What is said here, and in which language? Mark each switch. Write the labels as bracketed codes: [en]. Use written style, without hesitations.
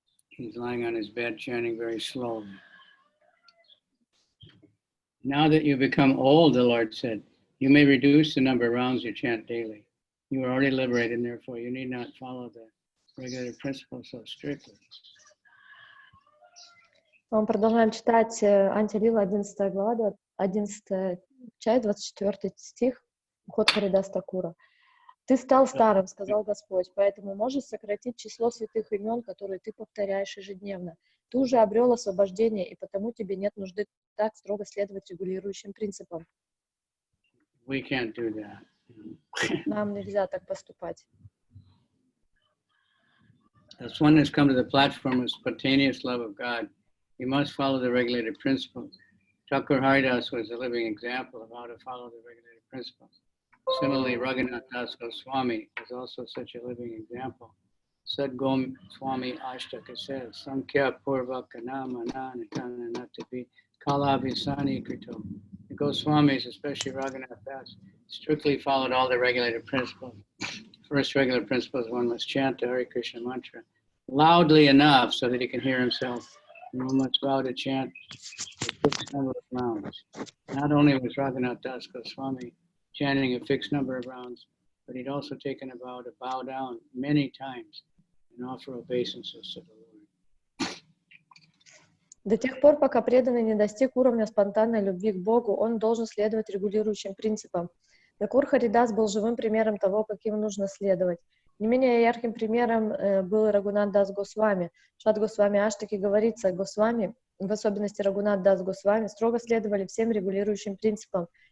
[en] He's lying on his bed chanting very slowly. Now that you become old, the Lord said, you may reduce the number of rounds you chant daily. You are already liberated, and therefore you need not follow the regular principles so strictly. [ru] Мы продолжаем читать Антья-лила, 11 глава, 11 часть, 24 стих, уход Харидаса Такура. Ты стал старым, сказал Господь, поэтому можешь сократить число святых имен, которые ты повторяешь ежедневно. Ты уже обрел освобождение, и потому тебе нет нужды так строго следовать регулирующим принципам. [en] We can't do that. [ru] Нам нельзя так поступать. [en] As one has come to the platform of spontaneous love of God, you must follow the regulated principles. Thakur Haridas was a living example of how to follow the regulated principles. Similarly, Raghunath Das Goswami is also such a living example. Sadgom Swami Ashtaka says, [sa] Sankhya Purvaka Namana Nitana Natapi Kalavisani Krito. [en] The Goswamis, especially Raghunath Das, strictly followed all the regulated principles. First regular principle is one must chant the Hare Krishna mantra loudly enough so that he can hear himself. And one must vow to chant a fixed number of rounds. Not only was Raghunath Das Goswami chanting a fixed number of rounds, but he'd also taken a vow to bow down many times and offer obeisances to the Lord. [ru] До тех пор, пока преданный не достиг уровня спонтанной любви к Богу, он должен следовать регулирующим принципам. Тхакур Харидас был живым примером того, каким нужно следовать. Не менее ярким примером был Рагунат Дас Госвами. В Шад Госвами Аштаке говорится, Госвами, в особенности Рагунат Дас Госвами, строго следовали всем регулирующим принципам.